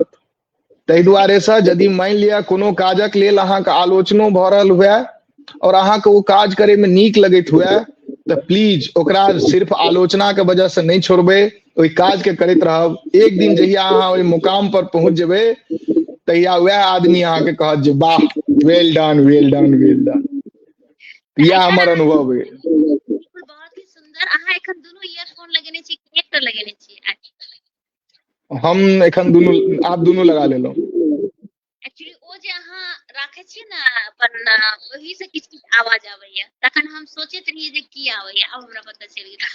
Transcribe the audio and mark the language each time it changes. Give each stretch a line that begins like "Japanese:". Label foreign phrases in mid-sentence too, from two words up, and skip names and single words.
Maithili: ताहि दुआरे से यदि मानि लिअ कोनो काजक लेल अहाँके आलोचनो भऽ रहल हुए, और अहाँके ओ काज करे में नीक लगैत हुए, तऽ प्लीज ओकरा सिर्फ आलोचना के वजह से नहीं छोड़बै, ओहि काज के करैत रहब। एक दिन जहिया अहाँ ओहि मुकाम पर पहुंच जेबै, तहिया वएह आदमी अहाँके कहत जे वाह,
English: well done well done well done.
Maithili: तऽ इएह एखन हमर अहाँ अनुभव अइ। बिल्कुल बहुत ही सुंदर। अहाँ एखन दुनू ईयरफोन लगेने छी कि एकटा लगेने छी? हम एखन दुनू आप दुनू लगा लेलहुँ। एक्चुअली ओ जे अहाँ राखै छियै ने अपन ओही से किछ किछ आवाज आबैया, तखन हम सोचैत रहियै जे की आबैया, आब हमरा पता चलि गेल।